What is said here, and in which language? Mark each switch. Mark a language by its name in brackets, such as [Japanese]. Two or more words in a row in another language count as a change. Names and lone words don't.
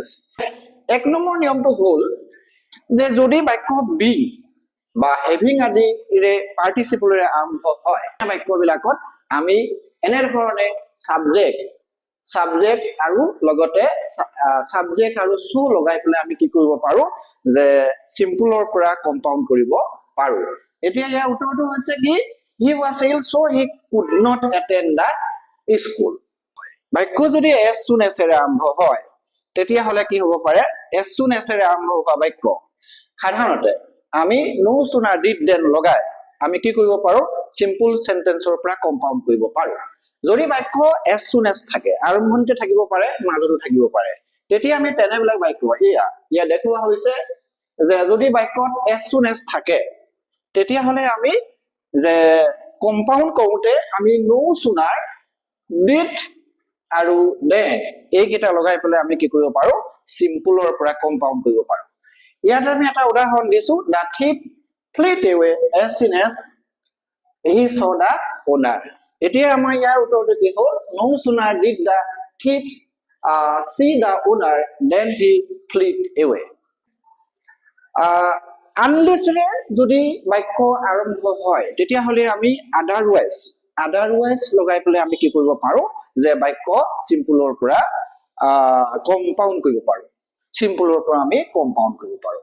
[Assamese] এক নম্বৰ নিয়মটো হ'ল যে যদি বাক্য বি বা হেভিং আদিৰে পাৰ্টিচিপলৰে আৰম্ভ হয়, বাক্যবিলাকত আমি এনেধৰণে সাবজেক্ট আৰু লগতে সাবজেক্ট আৰু সু লগাই পেলাই আমি কি কৰিব পাৰো যে সিম্পলৰ পৰা কম্পাউণ্ড কৰিব পাৰো। এতিয়া ইয়াৰ উত্তৰটো হৈছে কি, [English] হি was ill so he could not attend the school। [Assamese] বাক্য যদি [English] as soon as [Assamese] এৰে আৰম্ভ হয় তেতিয়াহ'লে কি হ'ব পাৰে, [English] as soon as [Assamese] এৰে আৰম্ভ হোৱা বাক্য সাধাৰণতে আমি [English] no sooner did than [Assamese] লগাই আমি কি কৰিব পাৰো, [English] simple sentenceৰ [Assamese] পৰা কম্পাউণ্ড কৰিব পাৰো। যদি বাক্য [English] as soon as [Assamese] থাকে, আৰম্ভণিতে থাকিব পাৰে, মাজতো থাকিব পাৰে, তেতিয়া আমি তেনেবিলাক বাক্য ইয়াত দেখুওৱা হৈছে যে যদি বাক্যত [English] as soon as [Assamese] থাকে তেতিয়াহ'লে আমি যে কম্পাউণ্ড কৰোঁতে আমি [English] no sooner did [Assamese] আৰু then এইকেইটা লগাই পেলাই আমি কি কৰিব পাৰো, সিম্পলৰ পৰা কম্পাউণ্ড কৰিব পাৰো। ইয়াত আমি এটা উদাহৰণ দিছো, [English] the thief fled away as soon as he saw the owner। [Assamese] এতিয়া আমাৰ ইয়াৰ উত্তৰটো কি হ'ল, [English] no sooner did the thief see the owner then he fled away। [Assamese] আনলেছৰে যদি বাক্য আৰম্ভ হয় তেতিয়াহ'লে আমি আদাৰৱাইজ লগাই পেলাই আমি কি কৰিব পাৰো যে বাক্য সিম্পলৰ পৰা কম্পাউণ্ড কৰিব পাৰো, সিম্পলৰ পৰা আমি কম্পাউণ্ড কৰিব পাৰো।